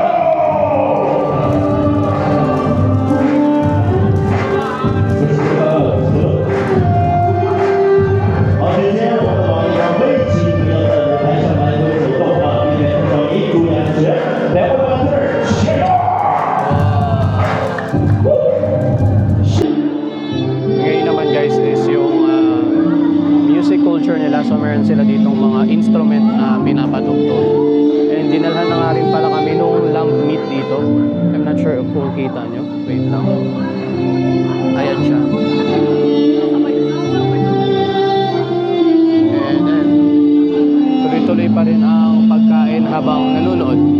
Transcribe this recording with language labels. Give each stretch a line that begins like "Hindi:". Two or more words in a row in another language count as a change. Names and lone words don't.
Chinese: 好，首先我们的王爷王妃，请不要在舞台上来回走动啊，避免噪音，注意安全。来，我们这儿，下！
Filipino: Ngayon naman guys is yung
English: music culture
Filipino: nila. So meron sila ditong mga instrument na pinapatugtog. And dinalhan na nga rin pala kami nung
English: lamb meat
Filipino: dito.
English: I'm not sure
Filipino: kung kita nyo. Wait lang. Ayan siya.
English: And then,
Filipino: tuloy-tuloy pa rin ang pagkain habang nanonood.